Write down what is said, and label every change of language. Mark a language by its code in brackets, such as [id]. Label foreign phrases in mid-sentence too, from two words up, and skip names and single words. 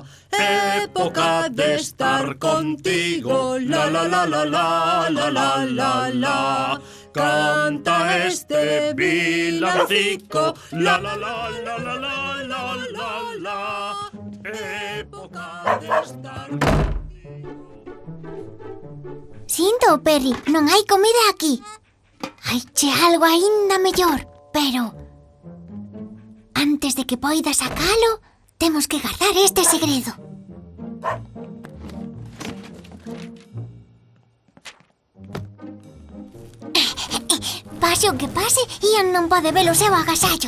[gl] Época de estar contigo, la la la la la la la la la. Canta este villancico, la la la la la la la la la. Época de estar contigo. Sinto, Perry, non hai comida aquí. Haiche algo aínda mellor, pero antes de que poida sacalo, temos que guardar este segredo. Pase o que pase, Ian non pode ver o seu agasallo.